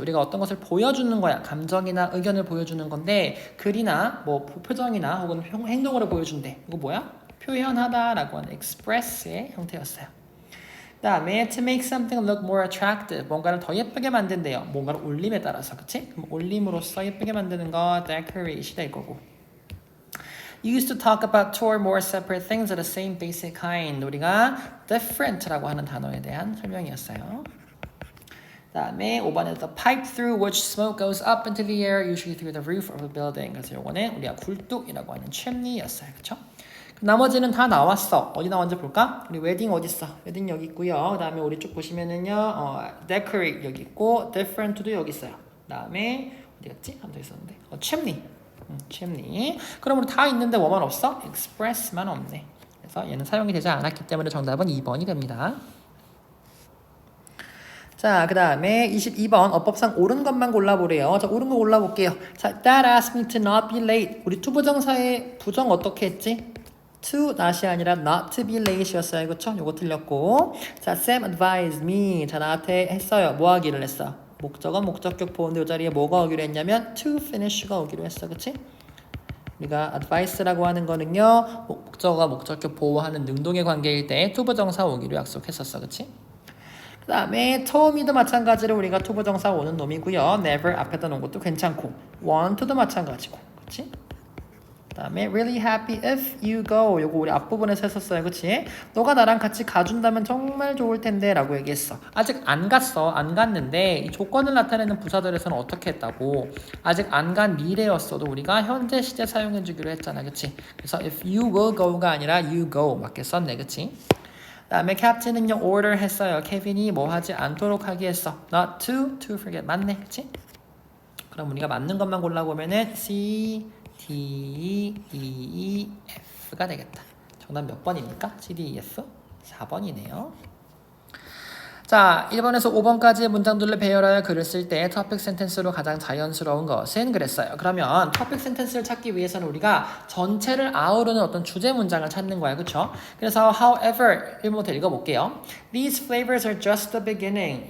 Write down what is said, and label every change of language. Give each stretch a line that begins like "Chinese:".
Korean: 우리가 어떤 것을 보여주는 거야. 감정이나 의견을 보여주는 건데 글이나 뭐 표정이나 혹은 행동으로 보여준대. 이거 뭐야? 표현하다라고 하는 express의 형태였어요. 그 다음에
English: to make something look more attractive
Korean: 뭔가를 더 예쁘게 만든대요. 뭔가를 올림에 따라서 그치? 그럼 올림으로써 예쁘게 만드는 거 decorate이 될 거고
English: used to talk about two or more separate things of the same basic kind
Korean: 우리가 different라고 하는 단어에 대한 설명이었어요. 그 다음에 5번에
English: the pipe through which smoke goes up into the air usually through the roof of a building
Korean: 그래서 요거는 우리가 굴뚝이라고 하는 chimney였어요. 그쵸? 나머지는 다 나왔어. 어디 나왔는지 볼까? 우리 웨딩 어디 있어? 웨딩 여기 있고요. 그 다음에 우리 쭉 보시면은요, decorate 여기 있고, different도 여기 있어요. 그 다음에 어디 갔지? 한 더 있었는데, chimney, chimney. 그럼 우리 다 있는데 뭐만 없어? express만 없네. 그래서 얘는 사용이 되지 않았기 때문에 정답은 2번이 됩니다. 자, 그 다음에 22번 어법상 옳은 것만 골라보래요. 자, 옳은 거 골라볼게요.
English: 자, that asked me to not be late.
Korean: 우리 투부정사의 부정 어떻게 했지?
English: to not이 아니라 not to be late였어요.
Korean: 그쵸? 요거 틀렸고 자,
English: Sam advised me
Korean: 자, 나한테 했어요. 뭐 하기를 했어? 목적은 목적격 보호인데 이 자리에 뭐가 오기로 했냐면
English: to finish
Korean: 가 오기로 했어. 그치? 우리가 advice라고 하는 거는요 목적어가 목적격 보호하는 능동의 관계일 때 투부정사 오기로 약속했었어. 그치? 그 다음에 told 마찬가지로 우리가 투부정사 오는 놈이고요. never 앞에다 놓은 것도 괜찮고 want to도 마찬가지고 그치? 그 다음에
English: really happy if you go
Korean: 요거 우리 앞부분에서 했었어요. 그치? 너가 나랑 같이 가준다면 정말 좋을 텐데 라고 얘기했어. 아직 안 갔어. 안 갔는데 이 조건을 나타내는 부사들에서는 어떻게 했다고 아직 안 간 미래였어도 우리가 현재 시제 사용해 주기로 했잖아. 그치? 그래서
English: if you will go
Korean: 가 아니라 you go 맞게 썼네. 그치? 그 다음에 캡틴은요 order 했어요. 케빈이 뭐 하지 않도록 하기 했어.
English: not to forget 맞네.
Korean: 그치? 그럼 우리가 맞는 것만 골라보면은 C D, E, F가 되겠다. 정답 몇 번입니까? C, D, E, F? 4번이네요. 자, 1번에서 5번까지의 문장들을 배열하여 글을 쓸 때 topic sentence로 가장 자연스러운 것은 그랬어요. 그러면 topic sentence를 찾기 위해서는 우리가 전체를 아우르는 어떤 주제 문장을 찾는 거야. 그쵸? 그래서 however 1번부터 읽어볼게요.
English: These flavors are just the beginning.